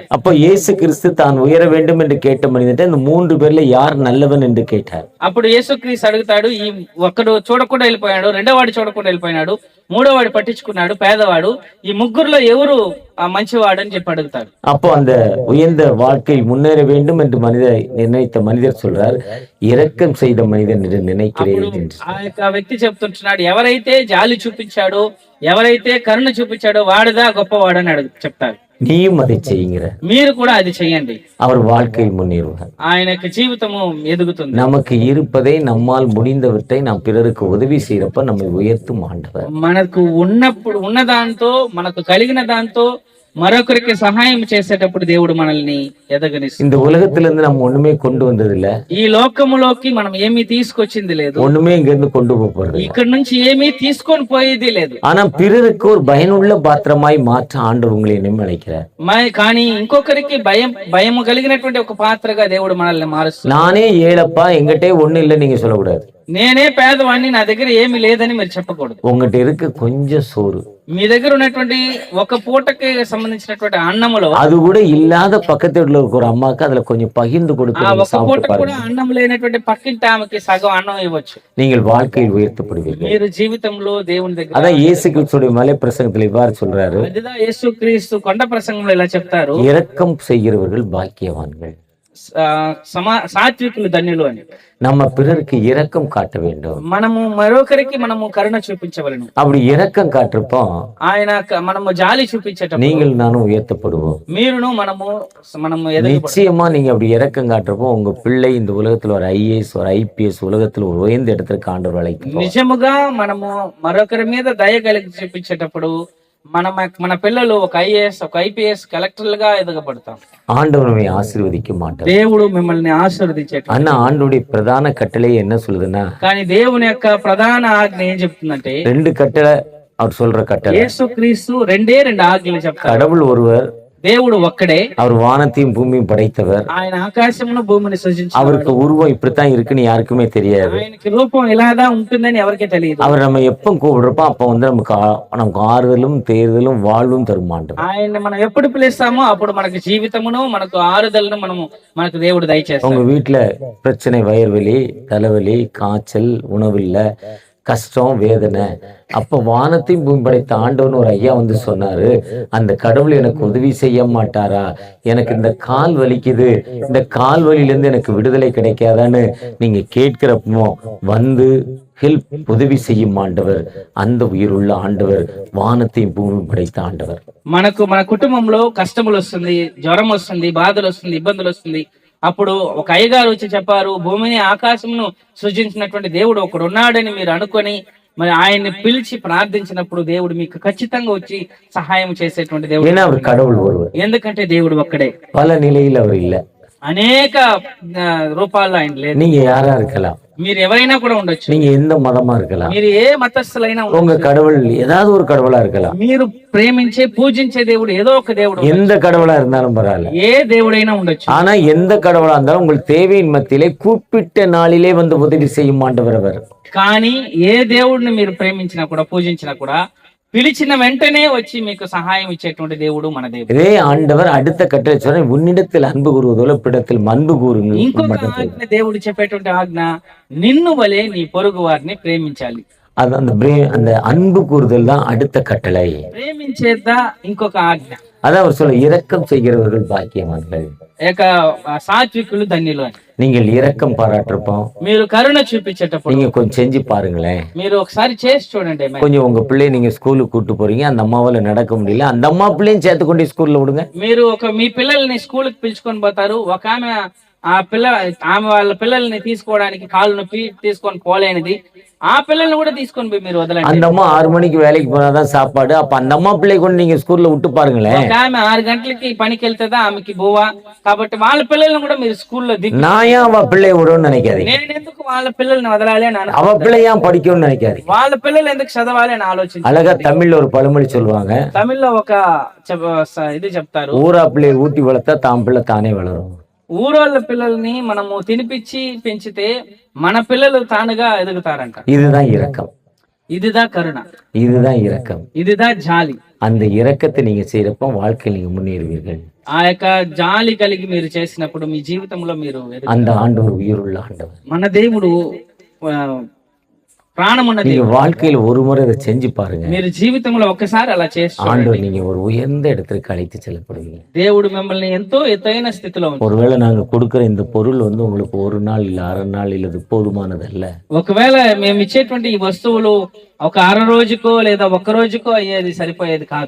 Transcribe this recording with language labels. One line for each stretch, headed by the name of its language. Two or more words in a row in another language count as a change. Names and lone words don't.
Tamil: அப்போ இயேசு கிறிஸ்து தான் உயர வேண்டும் என்று கேட்ட மனிதன் இந்த மூன்று பேர்ல யார் நல்லவன் என்று கேட்டார்.
Telugu: అప్పుడు యేసుక్రీస్తు అడుగుతాడు, ఈ ఒక్కడు చూడకుండా వెళ్ళిపోయాడు, రెండోవాడు చూడకుండా వెళ్ళిపోయినాడు, మూడోవాడు పట్టించుకున్నాడు పేదవాడు, ఈ ముగ్గురులో ఎవరు ఆ మంచివాడు అని చెప్పి అడుగుతాడు.
Tamil: அப்போ அந்த உயர்ந்த வாழ்க்கையில் முன்னேற வேண்டும் என்று நினைத்த மனிதர் சொல்றார், இரக்கம் செய்த மனிதன் என்று நினைக்கிறேன் என்று.
Telugu: ఆ యొక్క వ్యక్తి చెప్తుంటున్నాడు, ఎవరైతే జాలి చూపించాడో, ఎవరైతే కరుణ చూపించాడో వాడుదా గొప్పవాడు అని చెప్తారు.
Tamil: நீயும் அதை செய்யுங்கிற
Telugu: మీరు కూడా అది చెయ్యండి,
Tamil: அவர் வாழ்க்கையில் முன்னேறுவார்.
Telugu: ఆయన యొక్క జీవితము ఎదుగుతుంది.
Tamil: நமக்கு இருப்பதை நம்மால் முடிந்தவற்றை நாம் பிறருக்கு உதவி செய்யறப்ப நம்மை உயர்த்தும் ஆண்டவர்.
Telugu: మనకు ఉన్నప్పుడు ఉన్న దాంతో, మనకు కలిగిన దాంతో మరొకరికి సహాయం చేసేటప్పుడు దేవుడు మనల్ని ఎదగనిస్తాడు.
Tamil: இந்த உலகத்திலிருந்து நம்ம ஒண்ணுமே கொண்டு வந்தது இல்ல,
Telugu: ఈ లోకములోకి మనం ఏమీ తీసుకొచ్చింది లేదు,
Tamil: ஒண்ணுமே இங்க இருந்து கொண்டு போறது,
Telugu: ఇక్కడ నుంచి ఏమీ తీసుకొని పోయేది లేదు.
Tamil: ஆனா பிறருக்கு ஒரு பயனுள்ள பாத்திரமாய் மாற்ற ஆண்டவர் உங்களை என்னும் அழைக்கிறார்.
Telugu: కానీ ఇంకొకరికి భయము కలిగినటువంటి ఒక పాత్రగా దేవుడు మనల్ని మారుస్తాడు.
Tamil: நானே ஏழப்பா எங்கிட்டே ஒண்ணு இல்ல நீங்க சொல்லக்கூடாது.
Telugu: నేనే పేదవాడిని, నా దగ్గర ఏమీ లేదని మీరు చెప్పకూడదు.
Tamil: உங்ககிட்ட இருக்க கொஞ்சம் சோறு,
Telugu: మీ దగ్గర ఉన్నటువంటి ఒక పూటకి సంబంధించినటువంటి అన్నములో
Tamil: அது கூட ఇల్లాத పక్కన ஒரு అమ్మకి அதுல கொஞ்சம் పகிர்ந்து கொடுத்து
Telugu: ఆ ఒక పూట కూడా అన్నం లేనటువంటి పక్కింటి ఆమెకి సగం అన్నం ఇవ్వచ్చు.
Tamil: நீங்கள் வாழ்க்கையில் உயர்த்தப்படுவீர்கள்.
Telugu: మీరు జీవితంలో దేవుని దగ్గర,
Tamil: அதான் இயேசு கிறிஸ்துவின் மலை பிரசங்கத்தில் இவ்வாறு சொல்றாரு,
Telugu: அதுதான் యేసుక్రీస్తు కొండ ప్రసంగంలో ఇలా చెప్తారు,
Tamil: இரக்கம் செய்கிறவர்கள் பாக்கியவான்கள்,
Telugu: సాత్వికులు ధన్యులు అని.
Tamil: நம்ம பிறருக்கு இரக்கம் காட்ட வேண்டும்.
Telugu: మనము మరొకరికి మనము కరుణ చూపించవలను.
Tamil: அப்படி இரக்கம் காட்டுறப்போ
Telugu: ఆయన మనము జాలి చూపించేటప్పుడు
Tamil: நீங்கள் நானும் உயர்த்தப்படுவோம்.
Telugu: మీరును మనము
Tamil: நிச்சயமா நீங்க அப்படி இரக்கம் காட்டுறப்போ உங்க பிள்ளை இந்த உலகத்துல ஒரு ஐஏஎஸ் ஒரு ஐபிஎஸ் உலகத்துல ஒரு உயர்ந்த இடத்துக்கு ஆண்டவர் அழைக்கும்.
Telugu: నిజముగా మనము మరొకరి మీద దయ కలిగి చూపించేటప్పుడు మన పిల్లలు ఒక ఐఏఎస్ ఒక ఐపీఎస్ కలెక్టర్లుగా ఎదగబడతాం.
Tamil: ஆண்டவர் நம்மை ஆசீர்வதிக்க மாட்டார்.
Telugu: దేవుడు మిమ్మల్ని ఆశీర్వదించేట.
Tamil: ஆனா ஆண்டோடைய பிரதான கட்டளை என்ன சொல்லுதுன்னா,
Telugu: కానీ దేవుని యొక్క ప్రధాన ఆజ్ఞ ఏం చెప్తుందంటే,
Tamil: ரெண்டு கட்டளை அவர் சொல்ற கட்டளை.
Telugu: యేసుక్రీస్తు రెండు ఆజ్ఞలు చెప్తారు.
Tamil: கடவுள் ஒருவர்,
Telugu: దేవుడు ఒక్కడే,
Tamil: அவர் வானத்தையும் பூமியும் படைத்தவர்,
Telugu: ఆయన ఆకాశమును భూమిని సృజించారు.
Tamil: அவருக்கு உருவம் இப்படித்தான் இருக்குன்னு யாருக்குமே தெரியாது.
Telugu: ఆయనకి రూపం ఇలాదా ఉంటుందని ఎవరికీ తెలియదు.
Tamil: அவர் நம்ம எப்ப கூப்பிடுறப்போ அப்ப நமக்கு ஆறுதலும் தேர்தலும் வாழ்வும் தருமாண்டவர்.
Telugu: ఆయన మనం ఎప్పుడు పిలుస్తామో అప్పుడు మనకు జీవితమును మనకు ఆరుదలను మనకు దేవుడు దయచేస్తాడు.
Tamil: உங்க வீட்டுல பிரச்சனை, வயிறுவலி, தலைவலி, காய்ச்சல், உணவில்ல, கஷ்டம், வேதனை, அப்ப வானத்தையும் பூமி படைத்த ஆண்டவன் ஒரு ஐயா வந்து சொன்னாரு, அந்த கடவுள் எனக்கு உதவி செய்ய மாட்டாரா, எனக்கு இந்த கால் வலிக்குது, இந்த கால் வலியிலிருந்து எனக்கு விடுதலை கிடைக்காதான்னு நீங்க கேட்கிறப்போ வந்து ஹெல்ப் உதவி செய்யும் ஆண்டவர், அந்த உயிருள்ள ஆண்டவர், வானத்தையும் பூமி படைத்த ஆண்டவர்.
Telugu: మన కుటుంబంలో కష్టములు వస్తుంది, జ్వరం వస్తుంది, బాధలు వస్తుంది, ఇబ్బందులు వస్తుంది. అప్పుడు ఒక అయ్యగారు వచ్చి చెప్పారు, భూమిని ఆకాశమును సృజించినటువంటి దేవుడు ఒకడు ఉన్నాడని మీరు అనుకొని మరి ఆయన్ని పిలిచి ప్రార్థించినప్పుడు దేవుడు మీకు ఖచ్చితంగా వచ్చి సహాయం చేసేటువంటి దేవుడు.
Tamil: கடவுள் ஒருவர்.
Telugu: ఎందుకంటే దేవుడు ఒక్కడే.
Tamil: பல நிலையில் அவர் இல்ல,
Telugu: అనేక రూపాల్లో ఆయన లేదు.
Tamil: நீங்க யாரா இருக்கலாம்,
Telugu: మీరు ఎవరైనా కూడా ఉండొచ్చు,
Tamil: நீங்க எந்த மதமா இருக்கலாம்,
Telugu: మీరు ఏ మతస్థులైనా
Tamil: உங்க கடவுள் ஏதாவது ஒரு கடவுளா இருக்கலாம்,
Telugu: మీరు ప్రేమించే పూజించే దేవుడు ఏదో ఒక దేవుడు,
Tamil: எந்த கடவுளா இருந்தாலும் பரவாயில்ல,
Telugu: ఏ దేవుడైనా ఉండొచ్చు.
Tamil: ஆனா எந்த கடவுளா இருந்தாலும் உங்கள் தேவையின் மத்தியிலே கூப்பிட்ட நாளிலே வந்து உதவி செய்யும் ஆண்டவர் அவர்.
Telugu: కానీ ఏ దేవుడిని మీరు ప్రేమించినా కూడా పూజించినా కూడా పిలిచిన వెంటనే వచ్చి మీకు సహాయం ఇచ్చేటువంటి దేవుడు మన దేవుడు.
Tamil: இதே ஆண்டவர் அடுத்த கட்டளை சொன்ன, உன்னிடத்தில் அன்பு கூறுவதோல பிடத்தில் அன்பு கூறுங்கள்.
Telugu: ఇంకొక ఆజ్ఞ దేవుడు చెప్పేటువంటి ఆజ్ఞ, నిన్ను వలె నీ పొరుగు వారిని ప్రేమించాలి.
Tamil: அது அந்த அன்பு கூறுதல் தான் அடுத்த கட்டளை.
Telugu: ప్రేమించేద్దా ఇంకొక ఆజ్ఞ.
Tamil: அதான் அவர் சொல்ல, இரக்கம் செய்கிறவர்கள் பாக்கியவான்கள்,
Telugu: సాత్వికులు ధన్యులు అని.
Tamil: நீங்கள் இரக்கம் பாராட்டுறப்போம்,
Telugu: మీరు కరుణ చూపించేటప్పుడు
Tamil: நீங்க கொஞ்சம் செஞ்சு பாருங்களேன்.
Telugu: మీరు ఒకసారి చేసి చూడండి.
Tamil: கொஞ்சம் உங்க பிள்ளைய நீங்க ஸ்கூலுக்கு கூட்டு போறீங்க, அந்த அம்மாவால நடக்க முடியல, அந்த அம்மா பிள்ளையும் சேர்த்து கொண்டு ஸ்கூல்ல விடுங்க.
Telugu: మీరు మీ పిల్లల్ని స్కూల్ కి పిలుచుకొని పోతారు, ఒక ఆమె వాళ్ళ పిల్లల్ని తీసుకోవడానికి కాళ్ళు నొప్పి తీసుకొని పోలేనిది, ఆ పిల్లల్ని కూడా తీసుకొని పోయి మీరు వదలండి.
Tamil: அந்த அம்மா 6 மணிக்கு வேலைக்கு போனாதான் சாப்பாடு, அப்ப அந்த அம்மா பிள்ளை கொண்டு நீங்க ஸ்கூல்ல விட்டு பாருங்களேன்.
Telugu: ఆమె 6 గంటలకి పనికి వెళ్తుందా, ఆమెకి బోవా, కాబట్టి వాళ్ళ పిల్లల్ని కూడా మీరు స్కూల్లో దిగు.
Tamil: நான் ஏன் அவ பிள்ளைய விடுன்னு நினைக்காது,
Telugu: నేను ఎందుకు వాళ్ళ పిల్లల్ని వదలాలి అని,
Tamil: அவ பிள்ளை ஏன் படிக்கணும்னு நினைக்காது,
Telugu: వాళ్ళ పిల్లలు ఎందుకు చదవాలి అని ఆలోచించి.
Tamil: அழகா தமிழ்ல ஒரு பழமொழி சொல்லுவாங்க,
Telugu: తమిళ్లో ఒక ఇది చెప్తారు,
Tamil: ஊரா பிள்ளைய ஊட்டி வளர்த்தா தாம் பிள்ளை தானே வளரும்.
Telugu: ఊరోళ్ళ పిల్లల్ని మనము తినిపించి పెంచితే మన పిల్లలు తానుగా ఎదుగుతారంట.
Tamil: இதுதான் இரக்கம், இதுதான் கருணை, இதுதான் இரக்கம், இதுதான் జాలి. அந்த இரக்கத்தை நீங்க செய்யறப்ப வாழ்க்கையில் நீங்க முன்னேறுவீர்கள்.
Telugu: ఆ యొక్క జాలి కలిగి మీరు చేసినప్పుడు మీ జీవితంలో మీరు
Tamil: அந்த ஆண்டவர் உயிருள்ள ஆண்டவர்.
Telugu: మన దేవుడు ప్రాణం ఉన్న
Tamil: நீங்க
Telugu: దేవుడు.
Tamil: வாழ்க்கையில ஒரு முறை இதை செஞ்சு பாருங்க.
Telugu: మీరు జీవితంలో ఒక్కసారి అలా చేసి చూడండి.
Tamil: ஆண்டவர் நீங்க ஒரு உயர்ந்த இடத்திற்கு அழைத்து செல்லப்படுவீங்க.
Telugu: దేవుడు మిమ్మల్ని ఎంతో ఎత్తైన స్థితిలో ఉంచారు.
Tamil: ஒருவேளை நாங்க கொடுக்கிற இந்த பொருள் உங்களுக்கு ஒரு நாள் இல்ல அரை நாள் இல்லது போதுமானதல்ல.
Telugu: ఒకవేళ మేము ఇచ్చేటువంటి ఈ వస్తువులు ఒక అర రోజుకో లేదా ఒక్క రోజుకో అయ్యేది సరిపోయేది కాదు.